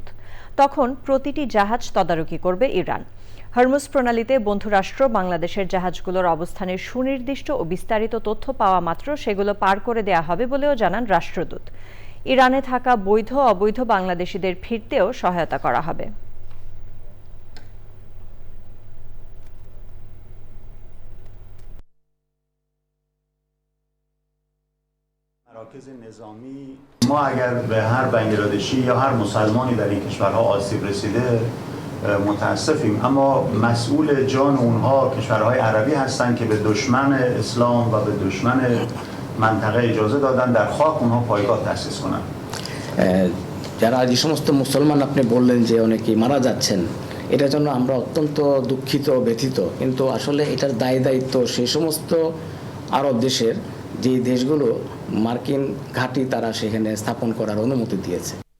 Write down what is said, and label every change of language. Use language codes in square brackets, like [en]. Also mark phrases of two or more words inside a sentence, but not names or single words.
[bn] তখন প্রতিটি জাহাজ তদারকি করবে ইরান। হরমুজ প্রণালীতে বন্ধুরাষ্ট্র বাংলাদেশের জাহাজগুলোর অবস্থানের সুনির্দিষ্ট ও বিস্তারিত তথ্য পাওয়া মাত্র সেগুলো পার করে দেয়া হবে বলেও জানান রাষ্ট্রদূত। ইরানে থাকা বৈধ অবৈধ বাংলাদেশিদের ফিরতেও সহায়তা করা হবে। [fa] ما اگر به هر بنگلادشی یا هر مسلمانی در این کشورها آسیب رسیده متاسفیم، اما مسئول جان اونها کشورهای عربی هستند که به دشمن اسلام و به دشمن منطقه اجازه دادن در خاک اونها پایگاه تأسیس کنند। [bn] যারা যে সমস্ত মুসলমান আপনি বললেন যে অনেকেই মারা যাচ্ছেন, এটার জন্য আমরা অত্যন্ত দুঃখিত ব্যথিত, কিন্তু আসলে এটার দায়িত্ব সেই সমস্ত আরব দেশের যে দেশগুলো মার্কিন ঘাঁটি তারা সেখানে স্থাপন করার অনুমতি দিয়েছে।